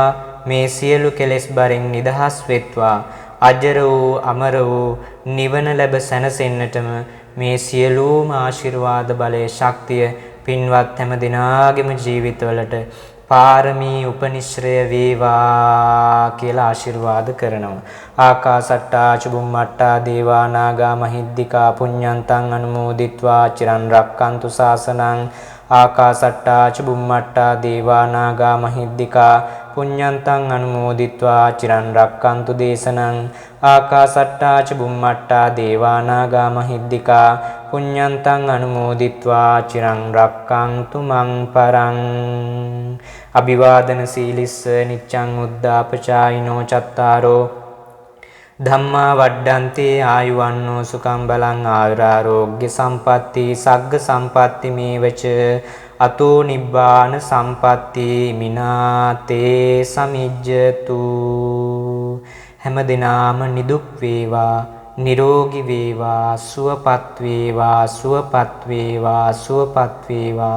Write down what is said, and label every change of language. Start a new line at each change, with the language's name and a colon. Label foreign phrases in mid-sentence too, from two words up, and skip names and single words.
Sinhala: මේ සියලු කෙලෙස් බරින් නිදහස් වෙත්වා. අජර වූ අමර වූ නිවන ලැබ සැනසෙන්නටම මේ සියලුම ආශිර්වාද බලයේ ශක්තිය පින්වත් හැම දිනාගේම ජීවිතවලට පාරමී උපනිශ්‍රය වේවා කියලා ආශිර්වාද කරනවා.
Pali: ආකාසට්ටා චුම්මට්ටා දේවා නාග මහිද්దికා පුඤ්ඤන්තං අනුමෝදිත්වා චිරන් රක්칸තු ශාසනං. ආකාසට්ටා චුම්මට්ටා දේවා නාග මහිද්దికා පුඤ්ඤන්තං අනුමෝදිත්වා චිරන් රක්칸තු දේශනං. ආකාසට්ටා චුම්මට්ටා දේවා නාග මහිද්దికා පුඤ්ඤන්තං අනුමෝදිත්වා චිරං රක්칸තු මං පරං. අභිවාදන සීලිස්ස නිච්ඡං උද්ධාපචායිනෝ චත්තාරෝ ධම්මා වඩ්ඩන්තේ ආයුවන්නෝ සුඛං බලං ආයුරාෝග්‍ය සම්පatti සග්ග සම්පatti මේවච අතෝ නිබ්බාන සම්පatti මිනාතේ සමිජ්ජතු.
Sinhala: හැම දිනාම නිදුක් වේවා, නිරෝගී වේවා, සුවපත් වේවා, සුවපත් වේවා, සුවපත් වේවා.